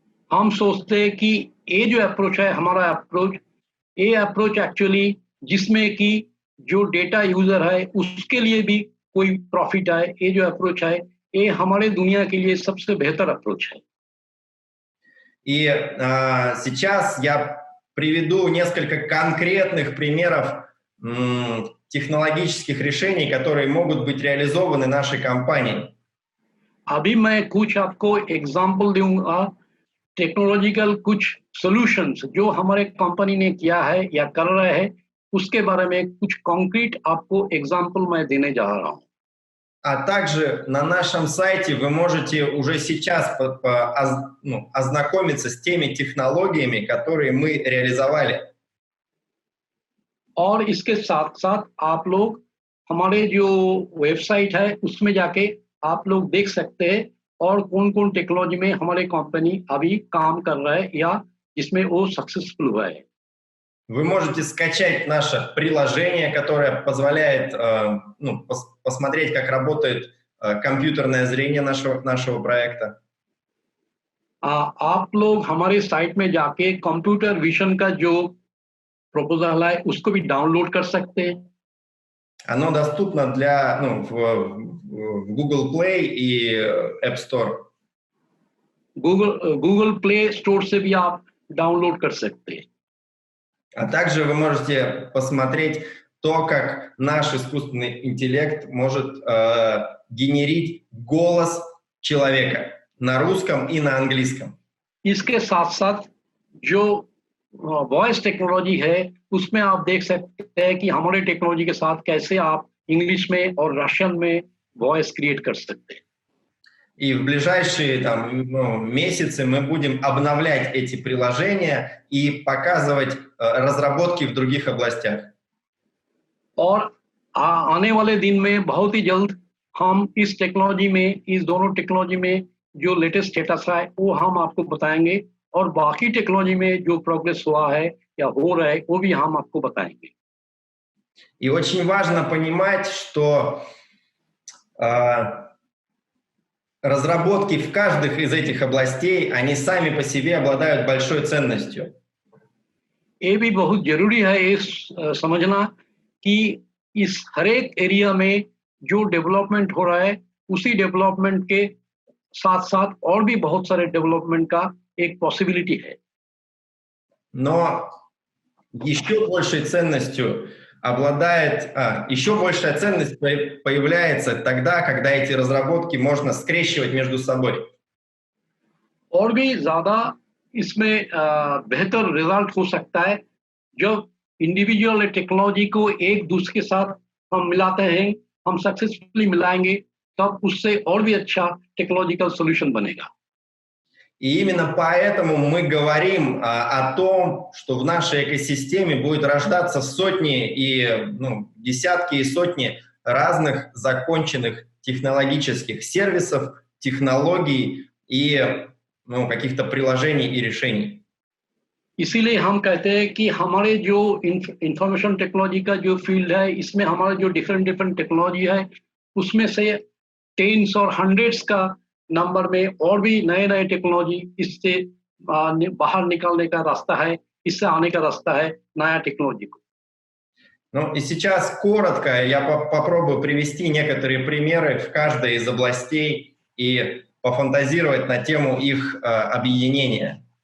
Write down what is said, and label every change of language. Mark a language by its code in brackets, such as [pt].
[hi] हम सोचते हैं कि ये जो अप्रोच है, हमारा अप्रोच, ये अप्रोच एक्चुअली जिसमें कि जो डेटा यूजर है उसके लिए भी कोई प्रॉफिट आए, ये जो अप्रोच है ये हमारे दुनिया के लिए सबसे बेहतर अप्रोच है. [ru] И сейчас я приведу несколько конкретных примеров технологических решений, которые могут быть реализованы нашей компанией. [hi] अभी मैं कुछ आपको एग्जांपल दूंगा, टेक्नोलॉजिकल कुछ सॉल्यूशंस जो हमारे कंपनी ने किया है या कर रहे हैं, उसके बारे में कुछ कॉन्क्रीट आपको एग्जांपल मैं देने जा रहा हूँ. [ru] А также на нашем сайте вы можете уже сейчас ознакомиться с теми технологиями, которые мы реализовали. [hi] और इसके साथ साथ आप लोग हमारे जो वेबसाइट है उसमें जाके आप लोग देख सकते हैं और कौन-कौन टेक्नोलॉजी में हमारे कंपनी अभी काम कर रहा है या जिसमें वो सक्सेसफुल हुआ है. [ru] Вы можете скачать наше приложение, которое позволяет посмотреть, как работает компьютерное зрение нашего проекта. [hi] आप लोग हमारे साइट में जाके कंप्यूटर विजन का जो प्रपोजल है उसको भी डाउनलोड कर सकते हैं. [ru] Оно доступно в Google Play и App Store. [hi] Google Play Store से भी आप डाउनलोड कर सकते हैं. [ru] А также вы можете посмотреть то, как наш искусственный интеллект может генерить голос человека на русском и на английском. [hi] इसके साथ-साथ जो वॉइस टेक्नोलॉजी है उसमें आप देख सकते हैं कि हमारे टेक्नोलॉजी के साथ कैसे आप इंग्लिश में और रशियन में वॉइस क्रिएट कर सकते हैं. [ru] И в ближайшие месяцы мы будем обновлять эти приложения и показывать разработки в других областях. [hi] और आने वाले दिन में बहुत ही जल्द हम इस टेक्नोलॉजी में, इस दोनों टेक्नोलॉजी में जो लेटेस्ट स्टेटस है वो हम आपको बताएंगे और बाकी टेक्नोलॉजी में जो प्रोग्रेस हुआ है या हो रहा है वो भी हम आपको बताएंगे. [ru] И очень важно понимать, что разработки в каждой из этих областей, они сами по себе обладают большой ценностью. [hi] ये भी बहुत जरूरी है ये समझना कि इस हर एक एरिया में जो डेवलपमेंट हो रहा है उसी डेवलपमेंट के साथ साथ और भी बहुत सारे डेवलपमेंट का एक पॉसिबिलिटी है. [ru] Но еще большей ценностью еще большая ценность появляется тогда, когда эти разработки можно скрещивать между собой. [hi] और भी ज्यादा इसमें बेहतर रिजल्ट हो सकता है जब इंडिविजुअल टेक्नोलॉजी को एक दूसरे के साथ हम मिलाते हैं, हम सक्सेसफुली मिलाएंगे, तब उससे और भी अच्छा टेक्नोलॉजिकल सॉल्यूशन बनेगा. [ru] И именно поэтому мы говорим о том, что в нашей экосистеме будет рождаться сотни и десятки и сотни разных законченных технологических сервисов, технологий и каких-то приложений и решений. [hi] इसीलिए हम कहते हैं कि हमारे जो इंफॉर्मेशन टेक्नोलॉजी का जो फील्ड है इसमें हमारा जो डिफरेंट टेक्नोलॉजी है उसमें से टेन्स और हंड्रेड्स का नंबर में और भी नए टेक्नोलॉजी इससे बाहर निकलने का रास्ता है, इससे आने का रास्ता है नया टेक्नोलॉजी को. [ru] И сейчас коротко я попробую привести некоторые примеры в каждой из областей и пофантазировать на тему их объединения.